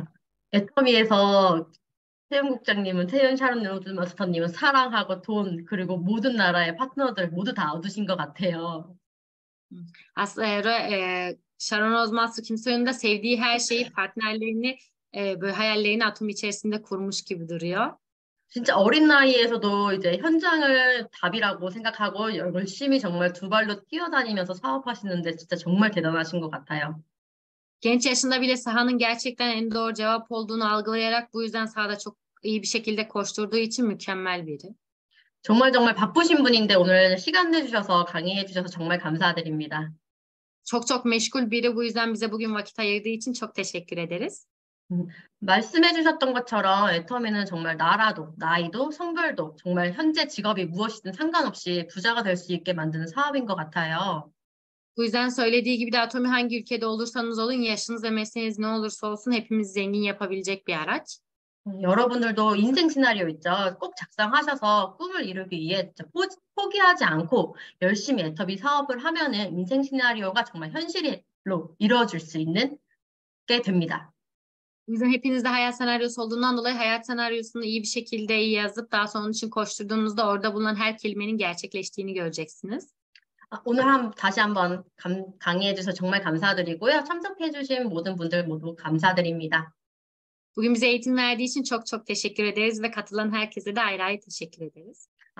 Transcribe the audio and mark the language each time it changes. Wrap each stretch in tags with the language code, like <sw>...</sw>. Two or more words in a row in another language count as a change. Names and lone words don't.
<ko>애터미에서 태윤 국장님은, 태윤 샤론 로즈 마스터님은 사랑하고 돈, 그리고 모든 나라의 파트너들 모두 다 얻으신 것 같아요.</ko> <tr>Aslında Sharon Osman Kimsoy'un da sevdiği her şeyi, partnerlerini, böyle hayallerini atom içerisinde kurmuş gibi duruyor.</tr> <ko>진짜 어린 나이에서도 이제 현장을 답이라고 생각하고 열심히 정말 두 발로 뛰어다니면서 사업하시는데 진짜 정말 대단하신 것 같아요.</ko> <tr>Genç yaşında bile sahanın gerçekten en doğru cevap olduğunu algılayarak bu yüzden sahada çok iyi bir şekilde koşturduğu için mükemmel biri.</tr> <ko>정말 바쁘신 분인데 오늘 시간 내주셔서 강의해 주셔서 정말 감사드립니다.</ko> <tr>çok meşgul biri. Bu yüzden bize bugün vakit ayırdığı için çok teşekkür ederiz.</tr> <ko>말씀해 주셨던 것처럼 애터미는 정말 나라도, 나이도, 성별도 정말 현재 직업이 무엇이든 상관없이 부자가 될 수 있게 만드는 사업인 것 같아요.</ko> <tr>Bu yüzden söylediği gibi de Atomi hangi ülkede olursanız olun, yaşınız ve mesleğiniz ne olursa olsun hepimiz zengin yapabilecek bir araç.</tr> <ko>여러분들도 인생 시나리오 있죠? 꼭 작성하셔서 꿈을 이루기 위해 포기하지 않고 열심히 애터미 사업을 하면은 인생 시나리오가 정말 현실로 이루어질 수 있는 게 됩니다.</ko> <tr>O yüzden hepiniz de hayat senaryosu olduğundan dolayı hayat senaryosunu iyi bir şekilde yazıp daha sonra onun için koşturduğunuzda orada bulunan her kelimenin gerçekleştiğini göreceksiniz.</tr> <ko>오늘 다시 한번 강의해 주셔서 정말 감사드리고요. 참석해 주신 모든 분들 모두 감사드립니다.</ko> <tr>Bugün bize eğitim verdiği için çok teşekkür ederiz ve katılan herkese de ayrı ayrı teşekkür ederiz.</tr>